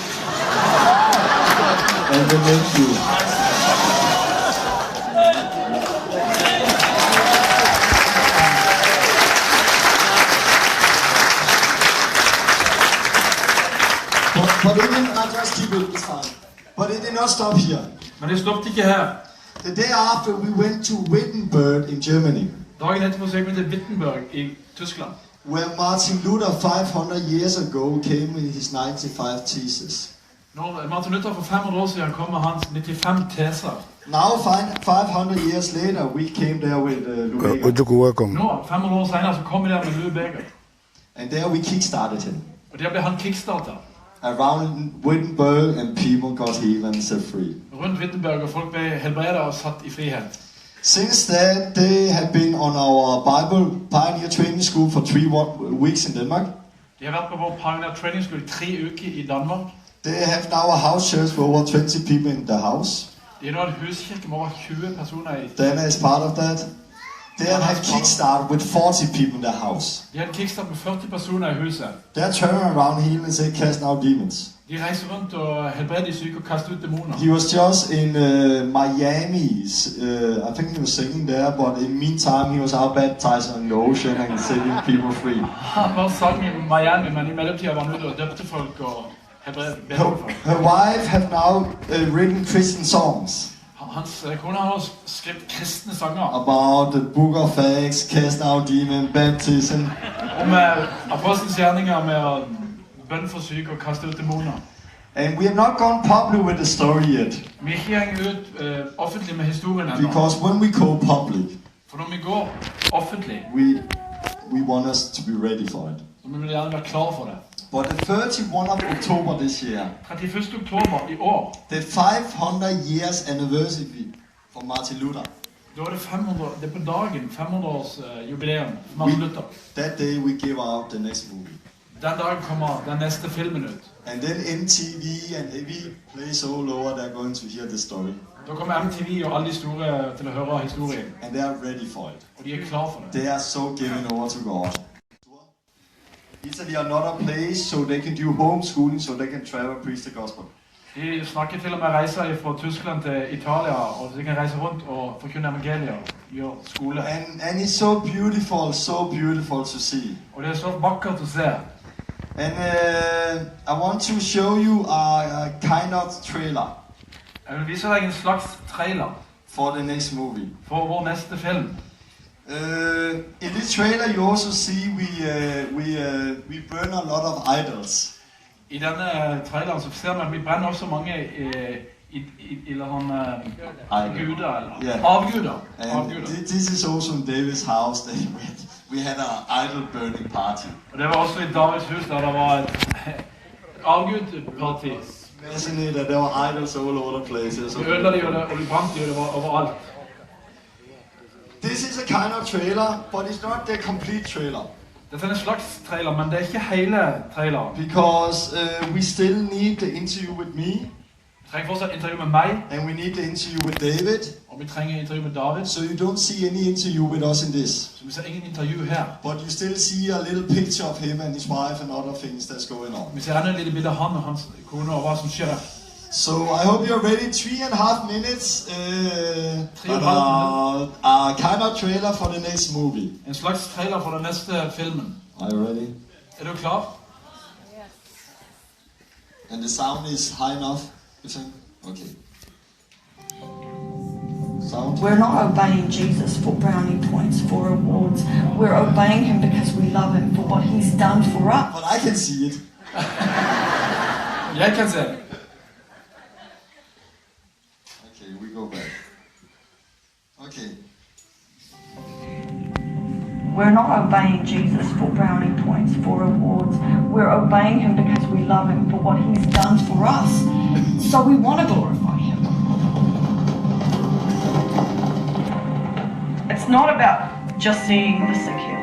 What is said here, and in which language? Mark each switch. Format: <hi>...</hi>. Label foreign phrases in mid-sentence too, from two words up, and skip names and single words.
<en>And the nephew. But it did not just keep it this time. But it did not stop here.</en> <no>Men det stoppet ikke her.</no> <en>The day after we went to Wittenberg in Germany,</en> <no>Dagen etterpå så gikk vi til Wittenberg i Tyskland.</no> <en>where Martin Luther 500 years ago came with his 95 theses.</en> <no>Når Martin Luther for 500 år siden kom med hans 95 teser.</no> <en>Now, 500 years later, we came there with Lubega.</en> <no>Nå, 500 år senere, så kom vi der med Louis Beger.</no> <en>And there we kickstarted him.</en> <no>Og der ble han kickstarter.</no> <en>Around Wittenberg, and people got healed and set free.</en> <no>Rundt Wittenberg, og folk ble helbredet og satt i frihet.</no> <en>Since that, they have been on our Bible Pioneer Training School for 3 weeks in Denmark.</en> <no>De har vært på vår Pioneer Training School i 3 uker i Danmark.</no> <en>They have now a house church with over 20 people in the house.</en> <no>De har nå en huskirke med over 20 personer i.</no> <en>Dana is part of that. They have kickstarted with 40 people in the house.</en> <no>De har en kickstart med 40 personer i huset.</no> <en>They're turning around healing and say, casting out demons.</en> <no>De reiser rundt og helbreder de syke og</no> <da>kaster ud dæmoner.</da> <en>He was just in Miami. I think he was singing there, but in meantime he was out baptizing on the ocean and setting people free.</en> <da>Han var sang i Miami, men i mellemtiden var han ude og døbte folk og helbredte folk.</da> <en>Her wife have now written Christian songs.</en> <da>Hans kone har også skrevet kristne sanger.</da> <en>About the book of Acts, cast out demon, baptism.</en> <no>Om apostelens gjerninger med bønn for syke og kaste</no> <da>ud dæmoner.</da> <en>And we have not gone public with the story yet.</en> <da>Vi er ikke hængt ud offentligt med historien endnu.</da> <en>Because when we go public,</en> <da>For når vi går offentligt,</da> <en>we want us to be ready for it.</en> <da>så må vi gerne være klar for det.</da> <en>But the 31 of October this year,</en> <da>31. oktober i år,</da> <en>the 500 years anniversary for Martin Luther.</en> <da>da er det 500, det er på dagen 500 års jubilæum for Martin Luther.</da> <en>That day we give out the next movie.</en> <da>Den dag kommer den næste filmen ud.</da> <en>And then MTV and every place all over, they're going to hear the story.</en> <da>Da kommer MTV og alle de store til at høre historien.</da> <en>And they are ready for it.</en> <da>Og de er klar for det.</da> <en>They are so given over to God. Italy are not a place so they can do homeschooling, so they can travel and preach the gospel.</en> <da>De snakker til og med rejser fra Tyskland til Italia, og de kan rejse rundt og forkynne evangelier, gjøre skole.</da> <en>And it's so beautiful to see.</en> <no>Og det er så vakkert å se.</no> <en>And I want to show you a kind of trailer</en> <no>Jeg vil vise deg en slags trailer</no> <en>for the next movie.</en> <no>for vår næste film.</no> <en>In this trailer, you also see we burn a lot of idols.</en> <no>I denne traileren så ser man at vi brenner også mange eller guder, eller avguder.</no> <en>And this is also in David's house. We had an idol burning party.</en> <no>Og det var også i Davids hus, der var et avgudparti.</no> <en>Imagine that there were idols all over the places.</en> <da>De ødela de, og de brændte de, og det var overalt.</da> <en>This is a kind of trailer, but it's not the complete trailer.</en> <no>Dette er en slags trailer, men det er ikke hele traileren.</no> <en>Because we still need the interview with me,</en> <no>Vi trenger fortsatt intervju med meg,</no> <en>and we need the interview with David.</en> <no>og vi trenger intervju med David.</no> <en>So you don't see any interview with us in this.</en> <no>Så vi ser ingen intervju her.</no> <en>But you still see a little picture of him and his wife and other things that's going on.</en> <no>Vi ser enda et lille bilde av han og hans kone og hva som skjer.</no> <en>So I hope you're ready. 3.5 minutes. 3,5 a kind of trailer for the next movie.</en> <no>En slags trailer for den neste filmen.</no> <en>Are you ready?</en> <no>Er du klar?</no> <en>And the sound is high enough, you think? Okay. Sound? We're not obeying Jesus for brownie points, for awards. We're obeying him because we love him for what he's done for us. But I can see it.</en> <no>Jeg kan se det.</no> <en>Okay, we go back. Okay. We're not obeying Jesus for brownie points, for awards. We're obeying him because we love him for what he's done for us. So we want to glorify him. It's not about just seeing the sick healed.</en>